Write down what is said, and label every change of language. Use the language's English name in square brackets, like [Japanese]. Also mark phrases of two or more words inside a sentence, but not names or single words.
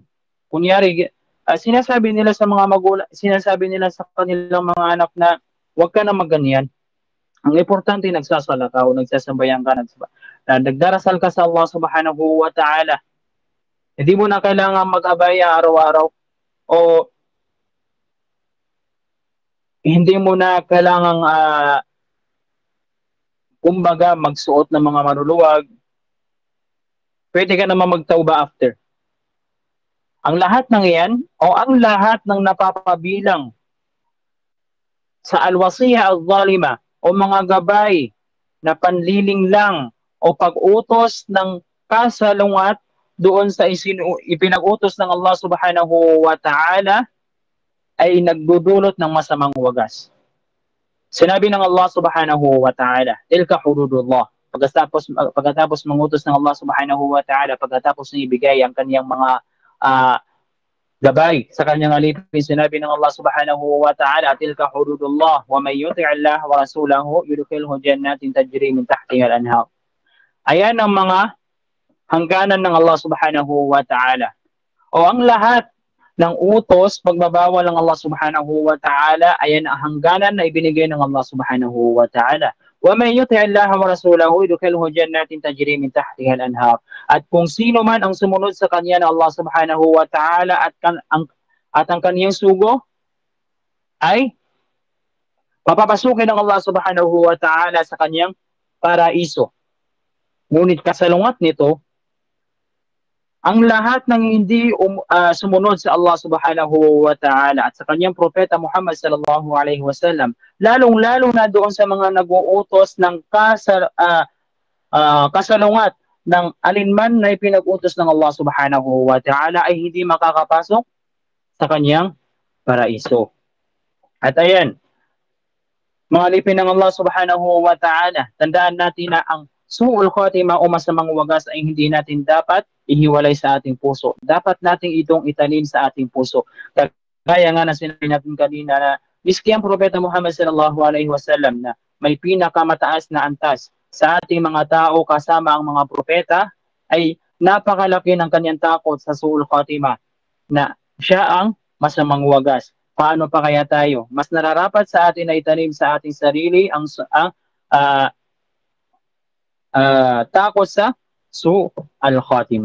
[Filipino] Kunyari, sinasabi nila sa mga magulang, sinasabi nila sa kanilang mga anak na huwag ka na magganyan. Ang importante, nagsasala ka o nagsasambayan ka, nagdarasal ka sa [Arabic] الله سبحانه وتعالى. [Filipino] Hindi mo na kailangan mag-abaya araw-araw o hindi mo na kailangan kumbaga magsuot ng mga maruluwag. Pwede ka naman magtauba after. Ang lahat ng iyan o ang lahat ng napapabilang sa [Arabic] الوصية الظالمة [Filipino] o mga gabay na panliling lang o pag-utos ng kasalungat doon sa ipinag-utos ng [Arabic] الله سبحانه وتعالى [Filipino] ay nagdudulot ng masamang wagas. Sinabi ng [Arabic] الله سبحانه وتعالى, تلك حدود الله. [Filipino] Pagkatapos mangutos ng [Arabic] الله سبحانه وتعالى, [Filipino] pagkatapos niya ibigay ang kaniyang mga gabay sa kanyang alipin, sinabi ng [Arabic] الله سبحانه وتعالى, تلك حدود الله ومن يطع الله ورسوله يدخله جنات تجري من تحتها الأنهار. [Filipino] Ayan ang mga hangganan ng [Arabic] الله سبحانه وتعالى. [Filipino] O ang lahat ng utos, pagbabawal ng [Arabic] الله سبحانه وتعالى, [Filipino] ayan ang hangganan na ibinigay ng [Arabic] الله سبحانه وتعالى. ومن يطع الله ورسوله يدخله جنات تجري من تحتها الأنهار. [Filipino] At kung sino man ang sumunod sa kanya ng [Arabic] الله سبحانه وتعالى [Filipino] at ang kaniyang sugo ay papapasukin ng [Arabic] الله سبحانه وتعالى [Filipino] sa kanyang paraiso. Ngunit kasalungat nito, ang lahat ng hindi sumunod sa [Arabic] الله سبحانه وتعالى [Filipino] at sa kanyang propeta Muhammad [Arabic] صلى الله عليه وسلم, [Filipino] lalong-lalo na doon sa mga nag-uutos ng kasalungat ng alinman na ipinag-utos ng [Arabic] الله سبحانه وتعالى [Filipino] ay hindi makakapasok sa kanyang paraiso. At ayan, mga lipin ng [Arabic] الله سبحانه وتعالى, [Filipino] tandaan natin na ang [Arabic] سوء الخاتمة [Filipino] o masamang wagas ay hindi natin dapat ihiwalay sa ating puso. Dapat nating itong itanim sa ating puso. Kaya nga na sinabi natin kanina na miski ang propeta Muhammad [Arabic] صلى الله عليه وسلم [Filipino] na may pinakamataas na antas sa ating mga tao kasama ang mga propeta ay napakalaki ng kanyang takot sa [Arabic] سوء الخاتمة [Filipino] na siya ang masamang wagas. Paano pa kaya tayo? Mas nararapat sa atin na itanim sa ating sarili ang takot sa al-khatima.